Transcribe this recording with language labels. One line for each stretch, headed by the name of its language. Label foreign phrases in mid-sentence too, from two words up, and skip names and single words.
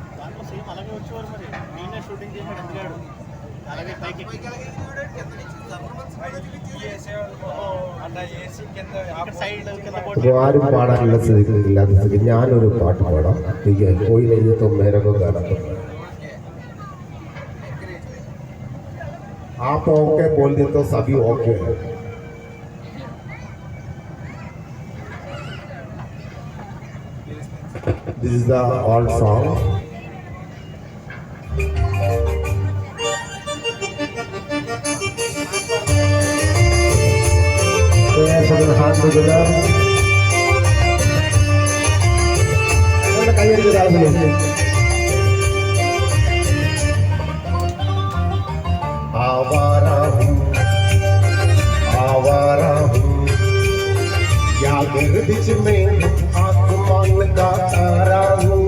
Malayalam: അപ്പോൾ ആരും പാടാനുള്ള സ്ഥിതിയില്ലാത്ത സ്ഥിതി ഞാനൊരു പാട്ട് പാടാം. പോയി കഴിഞ്ഞിട്ട് മേരൊക്കെ കാണാം.
Hindi: आप ओके बोल दे तो सभी ओके है.
English: This is the all song.
Hindi: हाथ में जुड़ा आवारा हूँ या गर्दिश में आसमान का तारा हूँ.